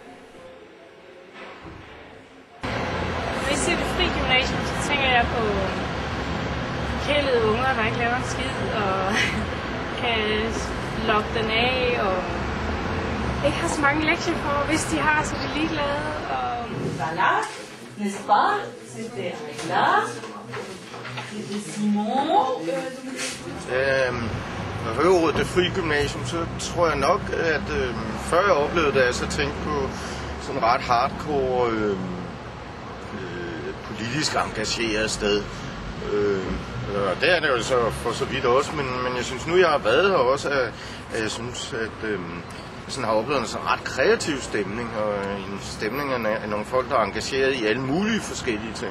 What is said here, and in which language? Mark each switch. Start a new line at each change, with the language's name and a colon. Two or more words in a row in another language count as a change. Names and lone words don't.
Danish: Når jeg siger Det Fri Gymnasium, så tænker jeg på kælede unger, der ikke laver en skid, og kan lokke den af, og ikke har så mange lektier på. Hvis de har, så er de ligeglade. Og
French: voilà, n'est-ce pas? C'était là. C'était Simon.
Danish: Når jeg hører ordet Det Fri Gymnasium, så tror jeg nok, at før jeg oplevede det, så tænkte på sådan ret hardcore, politisk engageret sted. Og det er det jo så for så vidt også, men jeg synes nu, jeg har været her også, at jeg synes, at sådan har oplevet en sådan ret kreativ stemning, og en stemning af nogle folk, der er engageret i alle mulige forskellige ting.